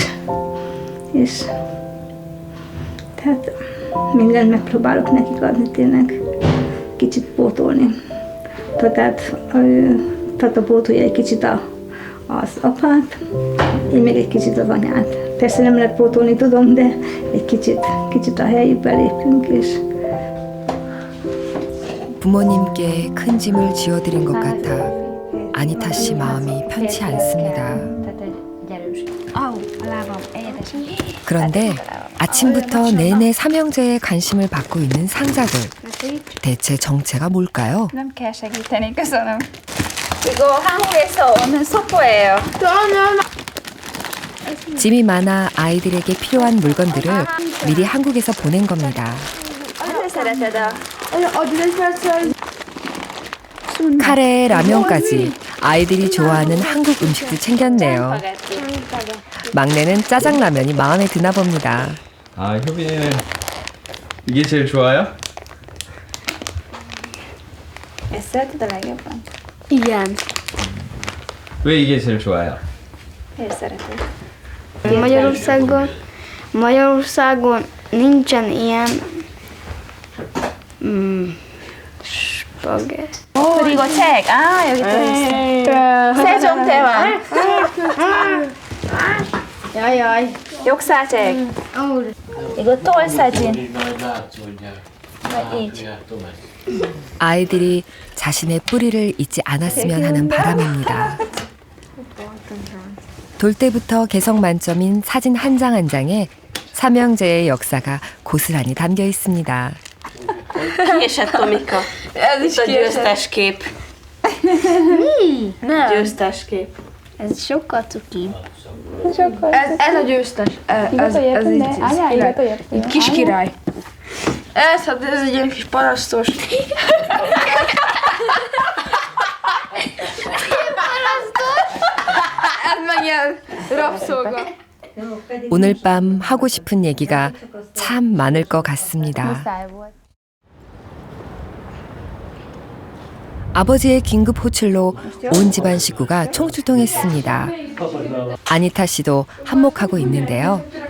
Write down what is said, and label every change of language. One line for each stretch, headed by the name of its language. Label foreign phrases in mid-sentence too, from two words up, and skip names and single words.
Hungarian: És tehát mindent megpróbálok nekik adni, tényleg kicsit pótolni. Tehát pótolja egy kicsit az apát, én még egy kicsit az anyát. Persze nem lehet pótolni, tudom, de egy kicsit a helyükbe lépünk, és
Korean: 부모님께 큰 짐을 지어드린 것 같아 아니타 씨 마음이 편치 않습니다. 그런데 아침부터 내내 삼형제의 관심을 받고 있는 상자들. 대체 정체가 뭘까요?
Hungarian: Nem kell segíteni, köszönöm.
Korean: 이거 한국에서 오는 소포예요. 짐이 많아 아이들에게 필요한 물건들을 미리 한국에서 보낸 겁니다. 카레에 라면까지 아이들이 좋아하는 한국 음식도 챙겼네요. 막내는 짜장라면이 마음에 드나 봅니다. 아, 효빈이는 이게 제일 좋아요?
Hungarian: Ezt szereted a legjobban? Igen.
Korean: 왜 이게 제일 좋아요?
Hungarian: Miért szereted? Magyarországon nincsen ilyen spagetti.
Korean: 그리고 책. 아, 여기 또 있어. 세종대왕.
Hungarian: Jajjaj.
Korean: 역사책. 이거 톨 사진.
Hungarian: így.
Korean: 아이들이 자신의 뿌리를 잊지 않았으면 하는 바람입니다. 돌 때부터 개성 만점인 사진 한 장 한 장에 삼형제의 역사가 고스란히 담겨 있습니다.
Hungarian: Kiesett Tomika. Ez is A győztes kép. Mi? Nem. Győztes kép. Ez sokkal cukibb. Ez a győztes. Ez így kis király. Ez egy ilyen kis parasztos. Ez meg ilyen rabszolga.
Korean: 오늘 밤 하고 싶은 얘기가 참 많을 것 같습니다. 아버지의 긴급 호출로 온 집안 식구가 총출동했습니다. 아니타 씨도 한몫하고 있는데요.